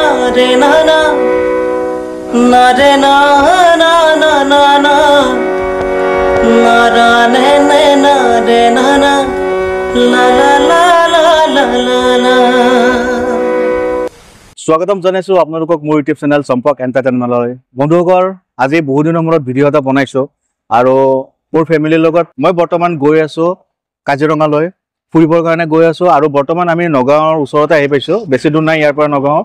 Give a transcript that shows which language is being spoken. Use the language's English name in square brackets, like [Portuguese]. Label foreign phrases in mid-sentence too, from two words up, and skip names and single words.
[Assamese] रे ना ना ना रे ना ना ना ना ना ना रा ने ने ना रे ना ना ला ला ला ला ला ला ला। स्वागतम জানাইছো আপোনালোকক মোৰ [English] YouTube channel [Assamese] সম্পক এন্টাৰটেইনমেন্টলৈ। বন্ধুসকল আজি বহু দিনৰ মূৰত ভিডিঅ' এটা বনাইছো আৰু মোৰ ফেমিলিৰ লগত মই বৰ্তমান গৈ আছো কাজিৰঙালৈ ফুৰিবৰ কাৰণে গৈ আছো আৰু বৰ্তমান আমি নগাঁৱৰ ওচৰতে আহি পাইছো, বেছি দূৰ নাই ইয়াৰ পৰা নগাঁও।